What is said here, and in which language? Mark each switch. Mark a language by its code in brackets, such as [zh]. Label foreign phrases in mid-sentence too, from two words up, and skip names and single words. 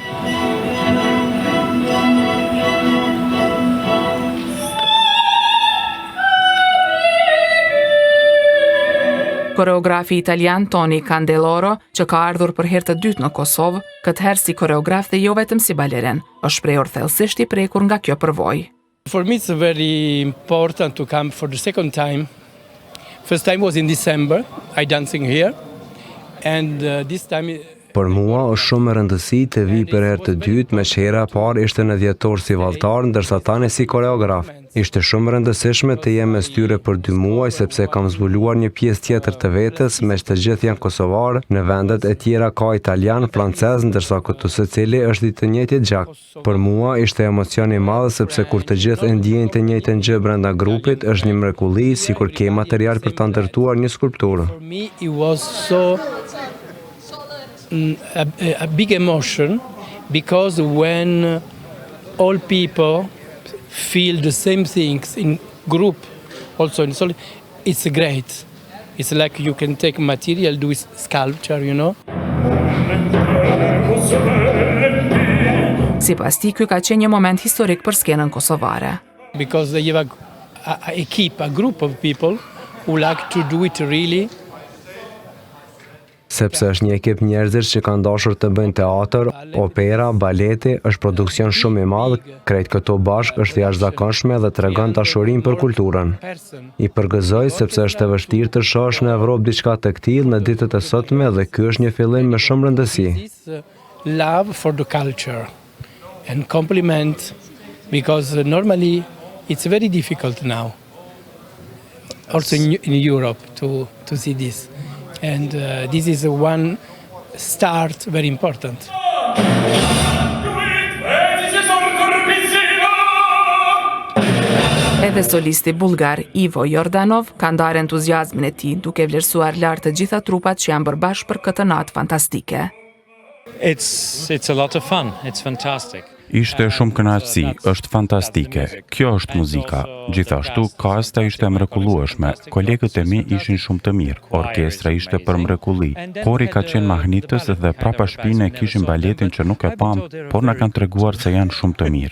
[sq] Koreografi italian Tony Candeloro, që ka ardhur për herë të dytë në Kosovë, këtë herë si koreograf dhe jo vetëm si balerin, është shprehur thellësisht I prekur nga kjo përvojë. [en] For me it's very important to come for the second time. First time was in December, I dancing here, and this time... [sq] Për mua është shumë e rëndësishme të vi për herë të dytë, me që hera e parë ishte në dhjetor si valltar, ndërsa tani si koreograf. Ishte shumë e rëndësishme të jem mes tyre për 2 muaj, sepse kam zbuluar një pjesë tjetër të vetes, me që të gjithë janë kosovarë, në vendet e tjera ka italian, francez, ndërsa këtu secili është I të njëjtit gjak. Për mua ishte emocion I madh sepse kur të gjithë e ndjejnë të njëjtën gjë brenda grupit, është një mrekulli, sikur ke material për ta ndërtuar një skulpturë. [en] For me it was so a big emotion, because when all people feel the same things in group, also in solid, it's great. It's like you can take material, do sculpture, you know. [sq] Sipas tij, ky ka qenë një moment historik për skenën kosovare. [en] Because you have a group of people who like to do it really. [sq] Sepse është një ekip njerëzish që kanë dashur të bëjnë teatr, opera, baleti, është produksion shumë I madh, krejt këto bashk është jashtëzakonshme dhe tregon dashurinë për kulturën. I përgëzoj sepse është e vështirë të shohësh në Evropë diçka të tillë në ditët e sotme dhe ky është një fillim me shumë rëndësi. [en] Love for the culture and compliment, because normally it's very difficult now, also in Europe, to see this. And this is one start very important. [sq] Edhe solisti bulgar Ivo Jordanov ka ndarë entuziazmin e tij, duke vlerësuar lart të gjitha trupat që janë bërë bashkë për këtë natë fantastike. [en] It's a lot of fun. It's fantastic. [sq] Ishte shumë kënaqësi, është fantastike. Kjo është muzika. Gjithashtu, kasta ishte mrekullueshme. Kolegët e mi ishin shumë të mirë. Orkestra ishte për mrekulli. Kori ka qenë mahnitës dhe prapa shpinë e kishin baletin që nuk e pam, por na kanë treguar se janë shumë të mirë.